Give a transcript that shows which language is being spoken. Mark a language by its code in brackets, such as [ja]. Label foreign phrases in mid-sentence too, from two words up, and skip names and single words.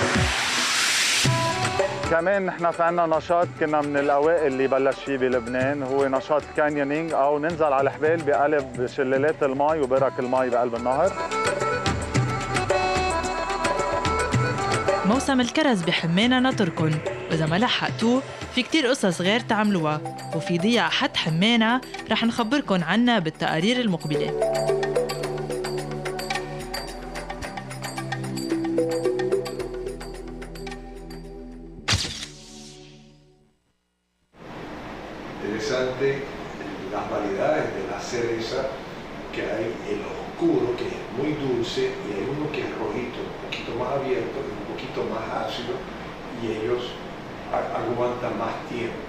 [ar] كمان نحن في عنا نشاط كنا من الأوائل اللي بلش فيه بلبنان، هو نشاط كانيونينج أو ننزل على الحبال بقلب شلالات المي وبرك المي بقلب النهر. موسم الكرز بحمانة ناطركن، وإذا ما لحقتوه في كتير قصص غير تعملوها، وفي ضيعة حد حمانة رح نخبركن عنها بالتقارير المقبلة. [es] Interesante las variedades de la cereza, que hay el oscuro, que es muy dulce, y hay uno que es rojito, un poquito más abierto y un poquito más ácido, y ellos aguantan más tiempo.